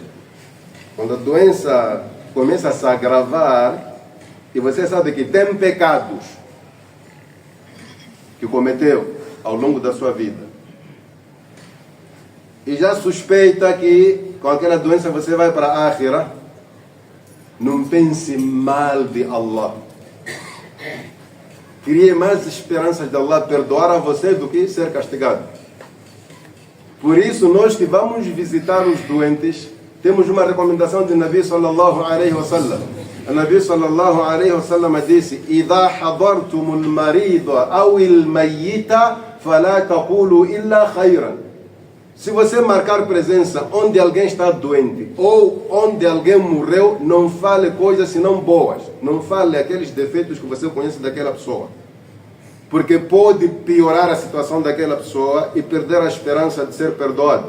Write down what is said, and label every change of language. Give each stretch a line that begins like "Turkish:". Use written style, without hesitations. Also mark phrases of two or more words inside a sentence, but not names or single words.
Portuguese: Quando a doença começa a se agravar, e você sabe que tem pecados que cometeu ao longo da sua vida, e já suspeita que com aquela doença você vai para a Akhira, não pense mal de Allah. Crie mais esperanças de Allah perdoar a você do que ser castigado. Por isso, nós que vamos visitar os doentes, temos uma recomendação de Nabi
Arabic: صلى الله عليه وسلم:
Portuguese: O Nabi
Arabic: صلى الله عليه وسلم
Portuguese: disse:
Arabic: "إذا حضرتم المريض أو الميت فلا تقولوا إلا خيرا."
Portuguese: Se você marcar presença onde alguém está doente ou onde alguém morreu, não fale coisas senão boas. Não fale aqueles defeitos que você conhece daquela pessoa. Porque pode piorar a situação daquela pessoa e perder a esperança de ser perdoado.